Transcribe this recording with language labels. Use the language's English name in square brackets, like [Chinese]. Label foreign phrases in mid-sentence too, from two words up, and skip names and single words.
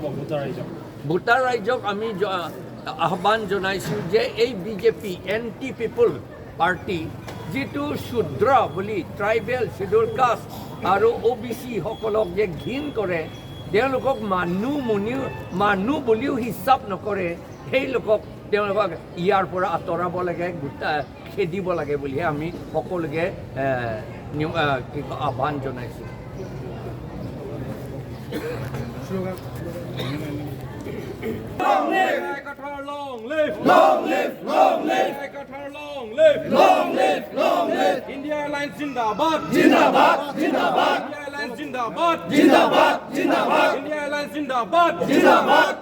[Assamese] ভোটাৰ ৰাইজক আমি আহ্বান জনাইছোঁ যে এই বিজেপি [English] anti people party [Assamese] যিটো শুদ্ৰ বুলি [English] tribal scheduled caste [Assamese] আৰু OBC সকলক যে ঘিণ কৰে তেওঁলোকক মানুহ বুলিও হিচাপ নকৰে সেই লোকক তেওঁলোকক ইয়াৰ পৰা আঁতৰাব লাগে খেদিব লাগে বুলিহে আমি সকলোকে আহ্বান জনাইছোঁ [English] Long live! Long live! Long live! Long live! Long live! Long live! Long live! [Hindi] India Airlines ज़िंदाबाद! ज़िंदाबाद! ज़िंदाबाद! India Airlines ज़िंदाबाद! ज़िंदाबाद! ज़िंदाबाद! India Airlines ज़िंदाबाद! ज़िंदाबाद! ज़िंदाबाद!